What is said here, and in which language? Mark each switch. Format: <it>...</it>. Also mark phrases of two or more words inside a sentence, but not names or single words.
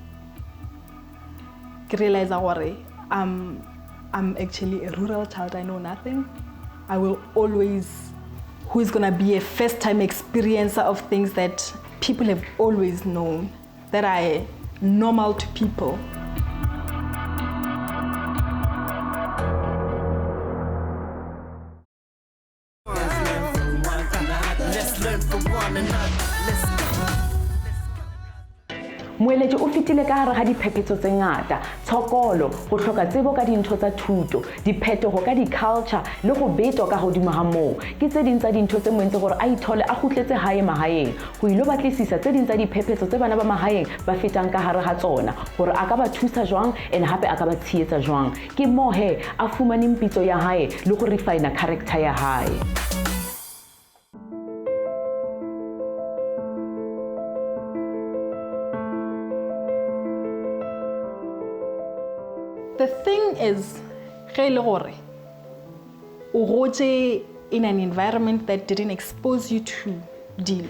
<en>I realized I'm actually a rural child, I know nothing. I will always, who is gonna be a first-time experiencer of things that people have always known, that are normal to people.</en> <nso>Moeletji o fitile ka hare ha diphephetso tse ngata, tshokolo, go hloka tsebo ka dintho tsa thuto, diphetogo ka di-culture le go betwa ka godimo ga moo. Ke tse ding tsa dintho tse mo entse gore a ithole a gutletse hae mahaeng go ilo batlisisa tse ding tsa diphephetso tse bana ba mahaeng ba fetang ka hare ga tsona gore a ka ba thusa jwang and hape a ka ba tshietsa jwang. Ke mo he a fumaneng pitso ya hae le go</nso> <en>refine character</en> <nso>ya hae.</nso> <en>The thing is, in an environment that didn't expose you to dilo.</en>